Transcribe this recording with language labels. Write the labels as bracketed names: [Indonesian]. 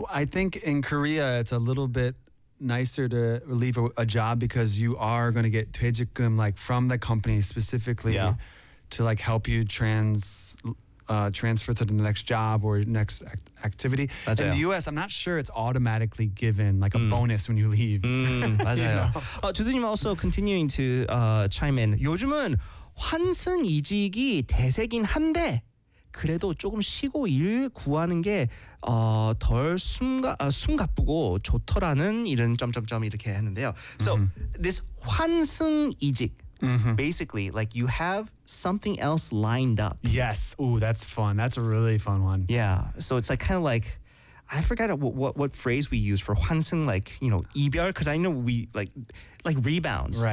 [English] I think in Korea, it's a little bit nicer to leave a job because you are going to get 퇴직금 like from the company specifically to like help you transfer to the next job or next activity. [Korean] 맞아요. [English] In the US, I'm not sure it's automatically given like a bonus when you leave. [Korean] 맞아요. [English] You know? 주두님 also continuing to chime in. [Korean] 요즘은 환승 이직이 대세긴 한데 그래도 조금 쉬고 일 구하는 게 덜 숨가쁘고 좋더라는 이런 점점점 이렇게 했는데요. [English] So this 환승 이직, basically, like you have something else lined up. Yes. Ooh, that's fun. That's a really fun one. Yeah. So it's like kind of like, I forgot what phrase we use for 환승, like, you know, 이별, because I know we like rebounds.